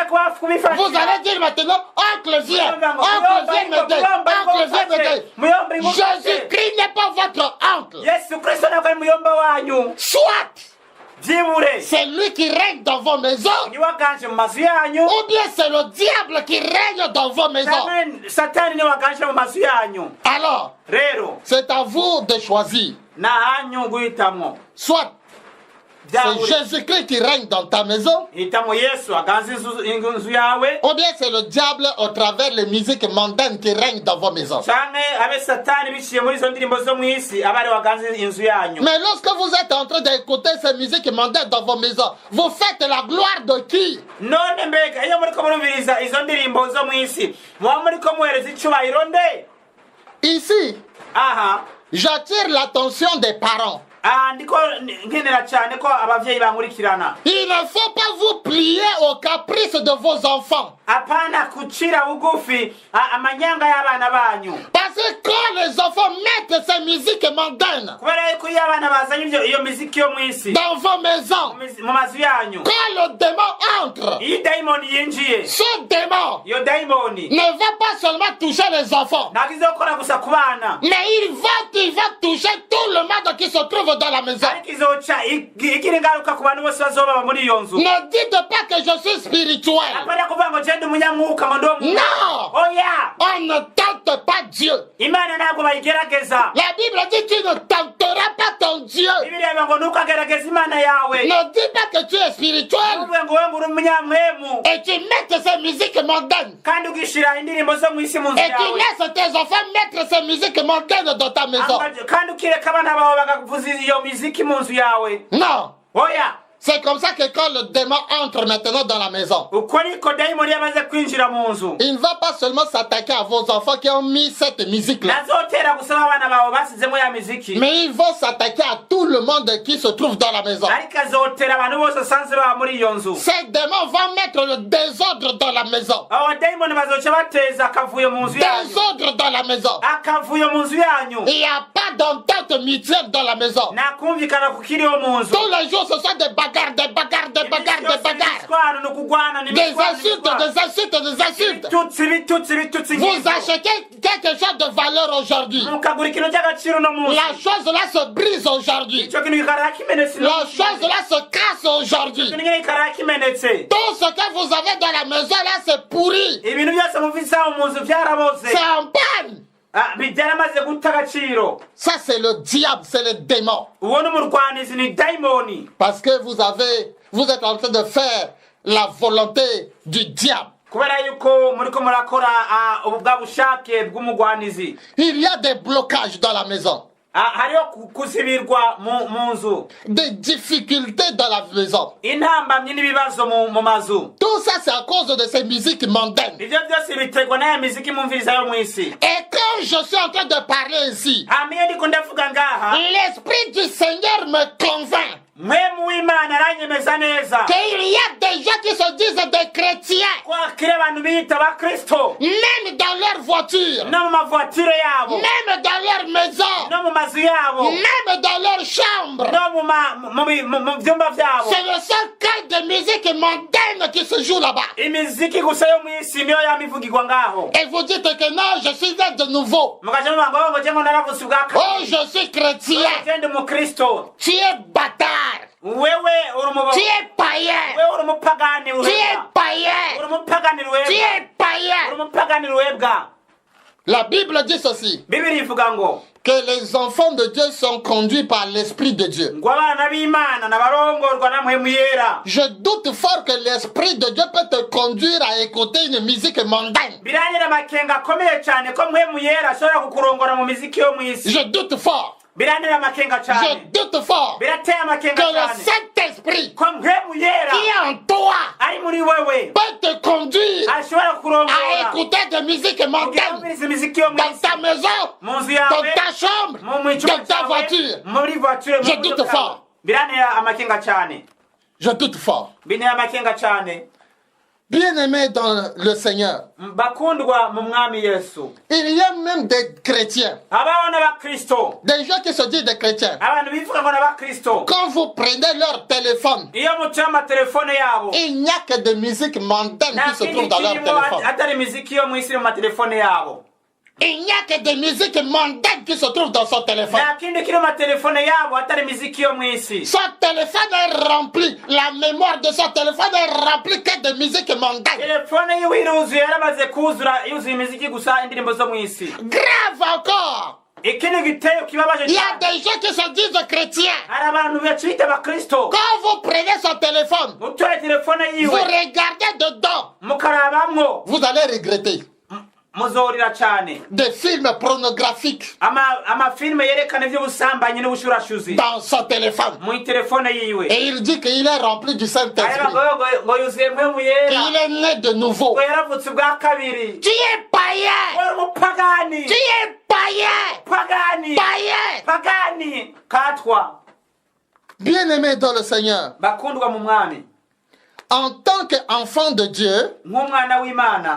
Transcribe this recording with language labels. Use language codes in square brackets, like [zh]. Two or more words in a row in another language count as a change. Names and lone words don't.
[fr] vous [rn] kubifashisha, [fr] allez dire maintenant, oncle viens m'aider, oncle viens m'aider. Jésus-Christ n'est pas votre oncle. [rn] Yesu Kristo ntabwo ari muyomba wanyu. [fr] Soit [rn] byibure [fr] c'est lui qui règne dans vos maisons, [rn] niwe waganje mu mazu yanyu, [fr] ou bien c'est le diable qui règne dans vos maisons. [rn] cyangwa satani niwe waganje mu mazu yanyu. [fr] Alors, [rn] rero [fr] c'est à vous de choisir. [rn] nta hanyu guhitamo. [fr] Soit c'est Jésus-Christ qui règne dans ta maison, [rn] hitamo Yesu aganze inzu yawe, [fr] ou bien c'est le diable au travers les musiques mondaines qui règnent dans vos maisons. [rn] canke abe satani biciye muri izo ndirimbo zo mu isi aba ari waganze inzu yanyu. [fr] Mais lorsque vous êtes en train d'écouter ces musiques mondaines dans vos maisons, vous faites la gloire de qui? [rn] none mbega iyo muriko murumviriza izo ndirimbo zo mu isi muba muriko muhereza icubahiro nde? [fr] Ici, [rn] aha [fr] j'attire l'attention des parents. [rn] ndiko nkenera cyane ko abavyeyi bankurikirana. [fr] Il ne faut pas vous plier aux caprices de vos enfants. [rn] apana kucira bugufi amanyanga y'abana banyu. [fr] Parce que quand les enfants mettent ces musiques mondaines [rn] kubera yuko iyo abana bazanye iyo miziki yo mu isi [fr] dans vos maisons, [rn] mu mazu yanyu, [fr] quand le démon entre, [rn] iyo dayimoni yinjiye, [fr] ce démon [rn] iyo dayimoni [fr] ne va pas seulement toucher les enfants, [rn] ntabwo izokora gusa ku bana, [fr] mais il va toucher tout le monde qui se trouve dans la maison. [rn] ariko izoca igira ingaruka ku bantu bose bazoba muri iyo nzu. [fr] Ne dites pas que je suis spirituel. [rn] apana kuvuga ngo jenda umunyamwuka ngo ndo mu. [fr] Non! [rn] oya, [fr] On ne tente pas Dieu. [rn] imana ntabwo bayigerageza. [fr] La Bible dit tu ne tenteras pas ton Dieu. [rn] bibiliya ivuga ngo ntukagerageze imana yawe. [fr] Ne dis pas que tu es spirituel [rn] uvuge ngo wowe uri umunyamwemu [fr] et tu mettes ces musiques mondaines. [rn] kandi ugishira indirimbo zo mu isi mu nzu [fr] Et tu [rn] yawe, [fr] laisses tes enfants mettre ces musiques mondaines dans ta maison. [rn] kandi ukireka abana bawe bagavuza iyo miziki mu nzu yawe. [fr] Non. [rn] oya, [fr] C'est comme ça que quand le démon entre maintenant dans la maison, [rn] uko niko dayimoni yamaze kwinjira mu nzu, [fr] il ne va pas seulement s'attaquer à vos enfants qui ont mis cette musique-là, [rn] nazotera gusaba abana bawe basizemo ya miziki, [fr] mais il va s'attaquer à tout le monde qui se trouve dans la maison. [rn] ariko azotera abantu bose sanze baba muri iyo nzu. [fr] Ces démons vont mettre le désordre dans la maison. [rn] abo dayimoni bazoca bateza akavuyo mu nzu yanyu, [fr] Désordre dans la maison. [rn] akavuyo mu nzu yanyu. [fr] Il n'y a pas d'entente entente mutuelle dans la maison. [rn] nta kumvikana kukiriho mu nzu. [fr] Tous les jours, ce sont des bagarres, des bagarres, des bagarres, des bagarres. [rn] Imiswano ni ukugwana, ni [fr] Des [rn] imiswano, [fr] insultes, [rn] imiswano. [fr] des insultes, des insultes. [rn] Ibitutsi [fr] Vous [rn] nk'ibyo. [fr] achetez quelque chose de valeur aujourd'hui. [rn] mukagura ikintu cy'agaciro no munsi. [fr] La chose là se brise aujourd'hui. [rn] icyo kintu kikarara kimenetse. [fr] La chose là se casse aujourd'hui. [rn] ikintu nyine kikarara kimenetse. [fr] Tout ce que vous avez dans la maison là, c'est pourri. [rn] ibintu byose mufise aho mu nzu byaraboze. [fr] C'est en panne. [rn] byaramaze guta agaciro. [fr] Ça, c'est le diable, c'est le démon. [rn] uwo ni umurwanizi, ni dayimoni. [fr] Parce que vous êtes en train de faire la volonté du diable. [rn] kubera yuko muriko murakora ubwa bushake bw'umugwanizi. [fr] Il y a des blocages dans la maison. [rn] hariho kuzibirwa mu nzu. [fr] Des difficultés dans la maison. [rn] intambamyi n'ibibazo mu mazu. [fr] Tout ça, c'est à cause de ces musiques mondaines. [rn] ibyo byose biterwa n'aya miziki mumviriza yo mu isi. [fr] Et quand je suis en train de parler ici, [rn] amiyo ndiko ndavuga ngaha, [fr] l'Esprit du Seigneur me convainc [rn] mwemu w'Imana aranyemeza neza [fr] qu'il y a des gens qui se disent des chrétiens, [rn] ko hakiri abantu biyita abakristo, [fr] même dans leur voiture, [rn] no mu mavoitire yabo, [fr] même dans leur maison, [rn] no mu mazu yabo, [fr] même dans leur chambre. [rn] no mu byumba byabo. [fr] C'est le seul cas de musique mondaine qui se joue là-bas. [rn] imiziki gusa yo mu isi niyo yamivugirwa ngaho. [fr] Et vous dites que non, je suis né de nouveau. [rn] mukaje muvuga ngo jengo naravutse ubwa Oh, kabiri. [fr] je suis chrétien. [rn] je ndi umukristo. [fr] Tu es bâtard. [rn] wewe uri [fr] Tu es païen. [rn] wewe uri umupagani [fr] Tu es [rn] webwa. [fr] païen. [rn] uri umupagani [fr] Tu [rn] webwa. [fr] es [rn] uri [fr] païen. [rn] umupagani webwa. [fr] La Bible dit ceci, [rn] bibiri ivuga ngo [fr] que les enfants de Dieu sont conduits par l'Esprit de Dieu. [rn] ngo abana b'Imana nabarongorwa na mpwemu yera. [fr] Je doute fort que l'Esprit de Dieu peut te conduire à écouter une musique mondaine. [rn] biranyira amakenga akomeye cyane ko mpwemu yera ashobora kukurongora mu miziki yo mu isi. [fr] Je doute fort. [rn] biranyira amakenga [fr] Je [rn] cyane. [fr] doute fort [rn] birateye amakenga [fr] que le [rn] cyane [fr] Saint-Esprit [rn] ko mpwemu yera [fr] qui est en toi [rn] ari muri wewe [fr] peut te conduire [rn] ashobora [fr] à [rn] kurongora [fr] écouter des musiques [rn] kugira [fr] mondaines [rn] wumvirize imiziki yo mu [fr] dans [rn] isi, [fr] ta maison, [rn] mu nzu [fr] dans [rn] yawe, [fr] ta chambre, [rn] mu cyumba [fr] dans ta [rn] cyawe, [fr] voiture. [rn] muri voiture, [fr] Je [rn] mu [fr] doute [rn] modoka [fr] fort. [rn] yawe. birantera amakenga cyane. [fr] Je doute fort. [rn] bintera amakenga cyane. [fr] Bien-aimés dans le Seigneur, [rn] bakundwa mu mwami Yesu, [fr] il y a même des chrétiens, [rn] abaho n'abakristo, [fr] des gens qui se disent des chrétiens. [rn] abantu bivuga ngo n'abakristo, [fr] Quand vous prenez leur téléphone, [rn] iyo mutuye amatelefone yabo [fr] il n'y a que des musiques mondaines [rn] nta [fr] qui se [rn] kindi [fr] trouvent dans leur [rn] kirimo [fr] téléphone. [rn] atari imiziki yo mu isi iri mu matelefone yabo. [fr] Il n'y a que des musiques mondaines qui se trouvent dans son téléphone. [rn] nta kindi kiri mu matelefone yabo atari imiziki yo mu isi. [fr] Son téléphone est rempli, la mémoire de son téléphone est remplie que de musiques mondaines. [rn] telefone yiwe iruzuye, yaramaze kuzura yuzuye imiziki gusa, indirimbo zo mu isi. [fr] Grave encore, [rn] ikindi giteye kibabaje [fr] il y a [rn] cyane, [fr] des gens qui se disent chrétiens. [rn] hari abantu bacita abakristo, [fr] Quand vous prenez son téléphone, [rn] mutoye telefone [fr] vous [rn] yiwe [fr] regardez dedans, [rn] mukarabamwo, [fr] vous allez regretter. [rn] muzorira cyane. [fr] Des films pornographiques [rn] amafilme yerekana iby'ubusambanyi n'ubushurashuzi [fr] dans son téléphone. [rn] mu telefone yiwe. [fr] Et il dit qu'il est rempli du Saint-Esprit. [rn] ngo yuzuye mpwemu yera, [fr] Il est né de nouveau. [rn] ngo yaravutse ubwa kabiri. [fr] Tu es païen. [rn] uri umupagani, [fr] Tu es païen. [rn] pagani, [fr] Païen. [rn] pagani katwa. [fr] Bien-aimé dans le Seigneur, [rn] bakundwa mu mwami, [fr] en tant qu'enfant de Dieu, [rn] nk'umwana w'Imana